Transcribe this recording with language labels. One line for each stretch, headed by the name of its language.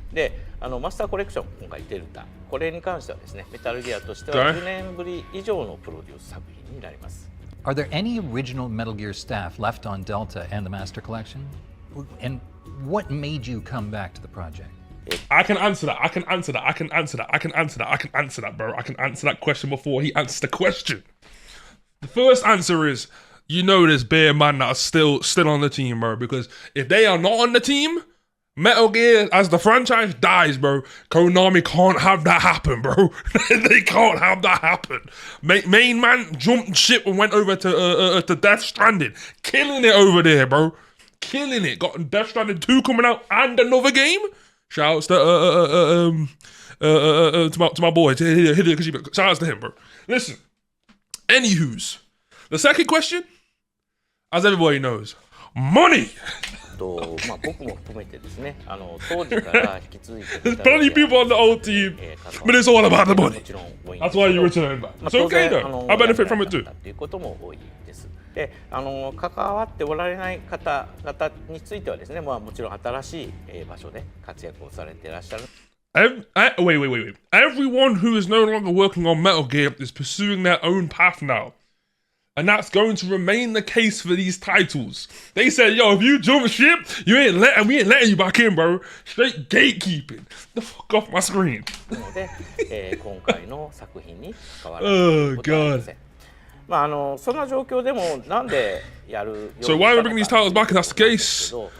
Japanese: で、マスターコレクション今回出る歌、これに関してはですね、メタルギアとしては10年ぶり以上のプロデュース作品になります。
English: Are there any original Metal Gear staff left on Delta and the Master Collection? And what made you come back to the project? I can answer that. I can answer that. I can answer that. I can answer that. I can answer that, bro. I can answer that question before he answers the question. The first answer is, you know, there's bare man that are still on the team, bro. Because if they are not on the team, Metal Gear as the franchise dies, bro. Konami can't have that happen, bro. They can't have that happen. Main man jumped ship and went over to Death Stranding, killing it over there, bro. Killing it. Got Death Stranding 2 coming out and another game. Shouts to my boy. Shout outs to him, bro. Listen. Anywho's, the second question, as everybody knows, money.
Japanese: まあ僕も含めてですね、当時から引き続いて
English: There's plenty of people on the old team, but it's all about the money. That's why you return back. It's okay though. I benefit from it too.
Japanese: ということも多いです。で、関わっておられない方々についてはですね、まあもちろん新しい場所で活躍をされていらっしゃる。
English: Wait. Everyone who is no longer working on Metal Gear is pursuing their own path now. And that's going to remain the case for these titles. They said, yo, if you jump ship, we ain't letting you back in, bro. Straight gatekeeping. The fuck off my screen.
Japanese: 今回の作品に関わられることはありません。まあそんな状況でもなんでやる
English: So why are we bringing these titles back if that's the case?